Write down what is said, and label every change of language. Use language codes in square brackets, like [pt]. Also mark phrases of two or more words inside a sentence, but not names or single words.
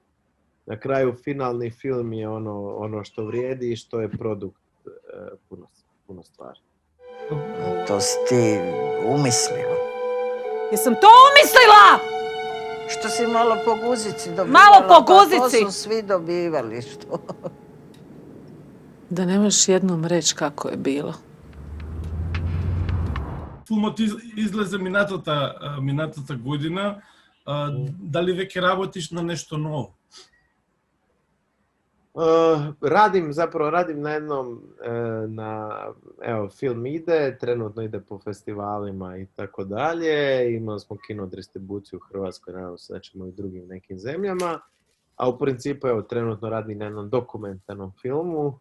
[hr] Na kraju finalni film je ono što vrijedi i što je produkt puno stvari. To si ti umislila. Jesam to umislila? Što si malo po guzici dobivala? Malo po guzici? Pa to su svi dobivali, što? Da ne možeš jednom reći kako je bilo. [mk] Филмот излезе минатата година. Дали веќе работиш на нешто ново? [hr] Radim na jednom, film ide, trenutno ide po festivalima i tako dalje. Imali smo kino distribuciju u Hrvatskoj, nadam se da ćemo i u drugim nekim zemljama. A u principu, trenutno radim na jednom dokumentarnom filmu.